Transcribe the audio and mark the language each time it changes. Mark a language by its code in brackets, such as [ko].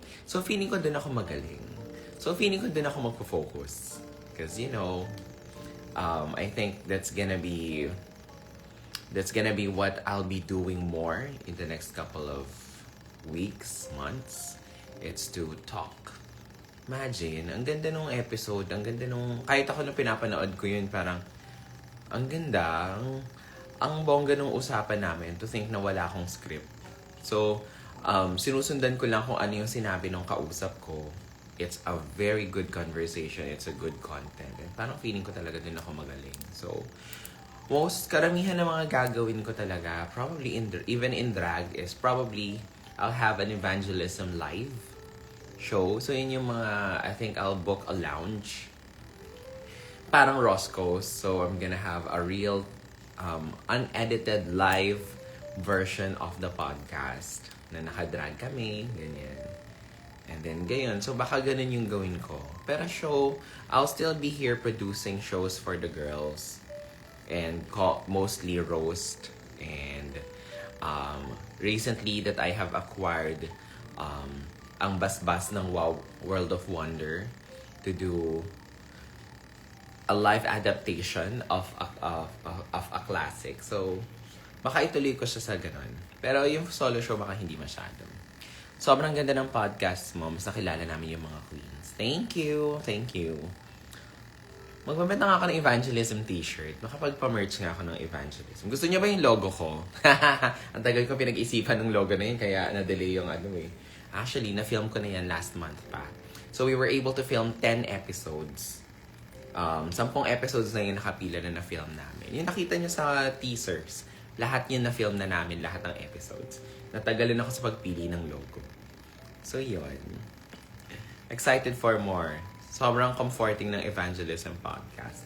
[tl] So feeling ko dun ako magaling. So feeling ko dun ako magpo-focus. [en] Because you know, I think that's gonna be what I'll be doing more in the next couple of weeks, months. It's to talk. [tl] Imagine, ang ganda nung episode, ang ganda nung, kahit ako nung pinapanood ko yun, parang, ang ganda, ang bongga nung usapan namin to think na wala akong script. So, sinusundan ko lang kung ano yung sinabi ng kausap ko. [en] It's a very good conversation. It's a good content. And [tl] parang feeling ko talaga din ako magaling. [en] So, [tl] karamihan ng mga gagawin ko talaga, [en] probably even in drag, is probably I'll have an evangelism live show. So, [tl] yun yung mga, [en] I think I'll book a lounge. Parang Roscoe's. So, I'm gonna have a real unedited live version of the podcast [tl] na nakadrag kami, ganyan. [en] And then, gayon. [tl] So, baka ganun yung gawin ko. [en] Pero I'll still be here producing shows for the girls. And mostly roast. And recently that I have acquired [tl] ang basbas ng [en] Wow World of Wonder to do a live adaptation of a classic. [tl] So, baka ituloy ko siya sa ganun. Pero yung solo show, baka hindi masyado. Sobrang ganda ng podcast mo. Mas nakilala namin yung mga queens. [en] Thank you. Thank you. [tl] Magbabenta nga ako ng evangelism t-shirt. Makapagpa-merch nga ako ng evangelism. Gusto niyo ba yung logo ko? Ang tagal ko pinag-isipan ng logo na yun, kaya na-delay yung Actually, na-film ko na yan last month pa. [en] So, we were able to film 10 episodes. [tl] 10 episodes na yung nakapila na na-film namin. Yung nakita niyo sa teasers, lahat yun na-film na namin, lahat ng episodes. Natagalan ako sa pagpili ng logo. [en] So, yun. Excited for more. [tl] Sobrang comforting ng evangelism podcast.